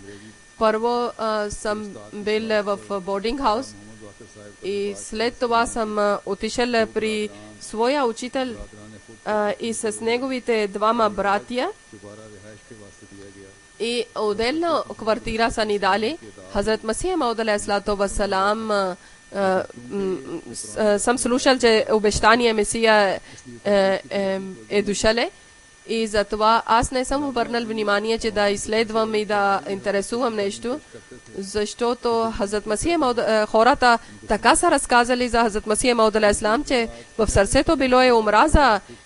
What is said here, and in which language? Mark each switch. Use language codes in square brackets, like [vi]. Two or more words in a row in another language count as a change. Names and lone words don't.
[bg] Първо съм бил в [en] boarding house [bg] и след това съм отишъл при своя учител и с неговите двама братия и отделно квартира са ни дали. Хазрат Масих Мауд [ar] عليه الصلاة والسلام [bg] съм слушал, че обещания Месия е дошъл и затова аз не съм обърнал внимание, че да изследвам и да интересувам нещо, защото Хазрат Масих Мауд, хората така са разказали за Хазрат Масих Мауд алейхиссалам, че в сърцето било е омраза